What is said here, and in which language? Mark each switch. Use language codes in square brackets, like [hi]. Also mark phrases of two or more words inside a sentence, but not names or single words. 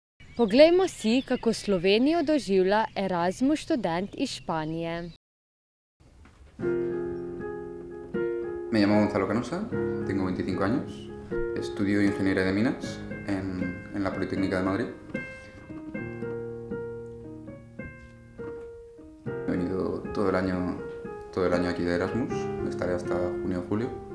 [sl] Poglejmo si, kako Slovenijo doživlja Erasmus študent iz Španije. [es] Me llamo Gonzalo Canosa, tengo 25 años, estudio Ingeniería de Minas en la Politécnica de Madrid. He venido todo el año aquí de Erasmus, estaré hasta junio o julio.